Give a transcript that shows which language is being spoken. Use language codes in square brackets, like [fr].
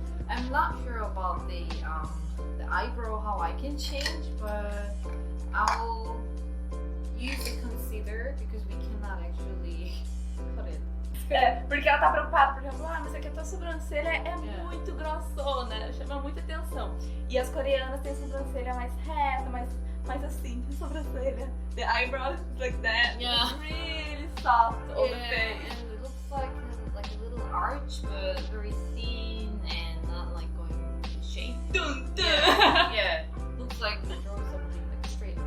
[en] I'm not sure about the eyebrow how I can change, but I'll use the concealer because we cannot actually put it. [pt] É, porque ela tá preocupada, por exemplo, mas aqui a tua sobrancelha é muito grossona, chama muita atenção. E as coreanas têm sobrancelha mais reta, mais assim, sobrancelha. [en] The eyebrow is like that. Yeah. It's really soft on the face. And it looks like a little arch, but very thin and not like going shape. Dun, dun. Yeah. Looks like you draw something like straight.